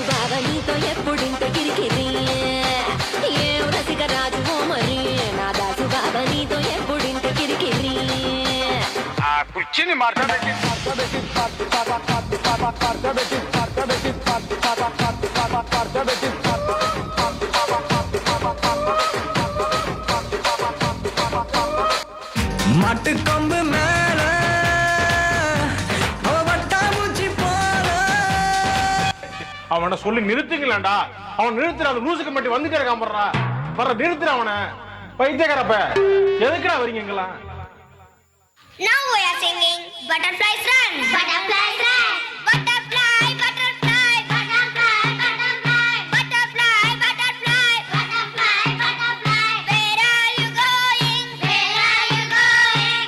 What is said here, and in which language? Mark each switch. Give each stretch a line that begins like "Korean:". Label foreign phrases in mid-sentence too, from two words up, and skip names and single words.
Telugu: బావ నీతో ఎప్పుడింత కిరికిరి, ఏం రసిక రాజువో మరి నా దాసు బావ నీతో ఎప్పుడింత కిరికిరి. ఆ కుర్చీని మార్చబెట్టి
Tamil: மட்டு கொம்பு மேல அவனை சொல்லி நிறுத்துங்களா? அவன் நிறுத்துற அந்த லூசுக்கு மட்டும் வந்துட்டே இருக்கான். வர்ற நிறுத்துற அவனை. பைத்தியக்காரப்ப எதுக்குடா வரீங்களா?
English: Now we are singing Butterflies Run. Butterflies run. Butterfly, butterfly, butterfly, butterfly, butterfly, butterfly, butterfly, butterfly. Where are you going? Where are you going?